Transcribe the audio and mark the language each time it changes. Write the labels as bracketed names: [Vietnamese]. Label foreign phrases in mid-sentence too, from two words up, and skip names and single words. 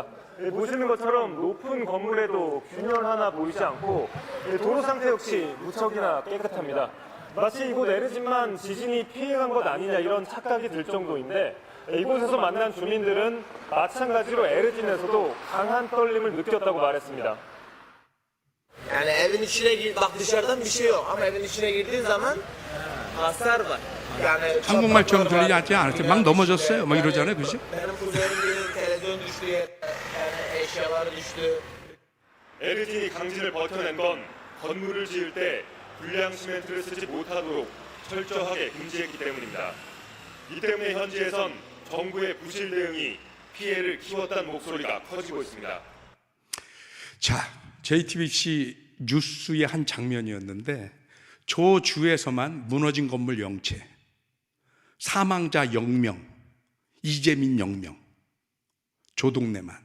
[Korean] 보시는 것처럼 높은 건물에도 균열 하나 보이지 않고 도로 상태 역시 무척이나 깨끗합니다. 마치 이곳 에르진만 지진이 피해간 것 아니냐 이런 착각이 들 정도인데, 이곳에서 만난 주민들은 마찬가지로 에르진에서도 강한 떨림을 느꼈다고 말했습니다. [Turkish] Yani evin içine gir, bak dışarıdan bir şey yok ama evin içine girdiğin zaman hasar var. Yani [Korean] 한국말처럼 들리지 않았어요. 막 넘어졌어요. 막 이러잖아요, 그죠? [Turkish] benim kuzenim televizyon düştü, yani eşyaları düştü. [Korean] 에르진이 강진을 버텨낸 건 건물을 지을 때 불량 시멘트를 쓰지 못하도록 철저하게 금지했기 때문입니다. 이 때문에 현지에선 정부의 부실 대응이 피해를 키웠다는 목소리가 커지고 있습니다. 자, JTBC 뉴스의 한 장면이었는데 저 주에서만 무너진 건물 0채, 사망자 0명, 이재민 0명, 저 동네만.